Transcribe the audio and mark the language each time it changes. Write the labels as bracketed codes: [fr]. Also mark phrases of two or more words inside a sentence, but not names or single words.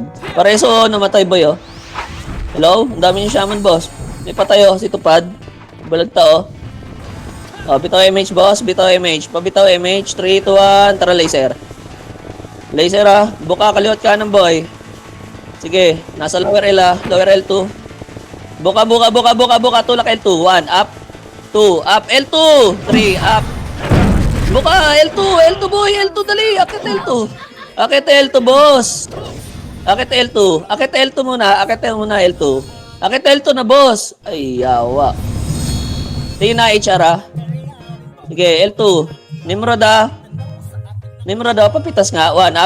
[tl] Pareso, namatay, boy, oh. Hello? Ang dami yung shaman, boss. May patay, oh. Si Tupad. Balagta, oh. Oh, bitaw MH, boss. Bitaw MH. Pabitaw MH. 3, 2, 1. Tara, laser. Laser, ah. Buka, kaliwat kanan, boy. Sige. Nasa lower L, ah. Lower L2. Buka, buka, buka, buka, buka. Tulak L2. 1, up. 2, up. L2. 3, up. Buka, L2. L2, boy. L2, dali. Akit L2. Akit L2, boss. Akit L2. Akit L2 muna. Akit muna L2. Akit L2 na, boss. Ay, yawa. Tingin na HR, ah. Sige, L2. Nimrod, ah. Nimrod, ah. Papitas nga. 1, up.